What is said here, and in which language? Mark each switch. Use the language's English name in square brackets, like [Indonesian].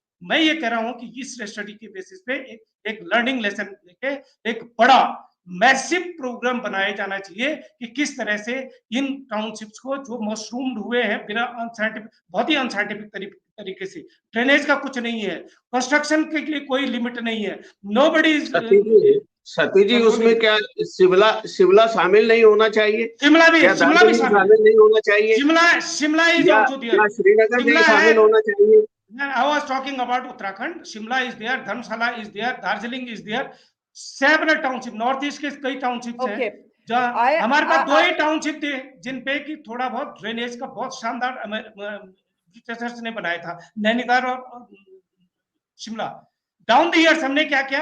[Hindi] मैं ये कह रहा हूं कि इस स्टडी के बेसिस पे एक लर्निंग लेसन लेके एक बड़ा मैसिव प्रोग्राम बनाया जाना चाहिए कि किस तरह से इन टाउनशिप्स को जो मशरूम्ड हुए हैं बिना अनसाइंटिफिक, बहुत ही अनसाइंटिफिक तरीके से, ड्रेनेज का कुछ नहीं है, कंस्ट्रक्शन के लिए कोई लिमिट नहीं है, नोबडी। सती जी उसमें क्या शिमला शामिल नहीं होना चाहिए? शिमला भी शामिल नहीं होना चाहिए? [English] Shimla is also there, [Hindi] Srinagar भी शामिल होना चाहिए? [English] I was talking about Uttarakhand. Shimla is there, Dharamshala is there, Darjeeling is there. Several townships, [Hindi] northeast के कई townships हैं, जहाँ हमारे पास 2 ही township थे जिन पे कि थोड़ा बहुत ड्रेनेज का बहुत शानदार ब्रिटिशर्स ने बनाया था, नैनीताल और शिमला। [English] down the years [Hindi] हमने क्या किया?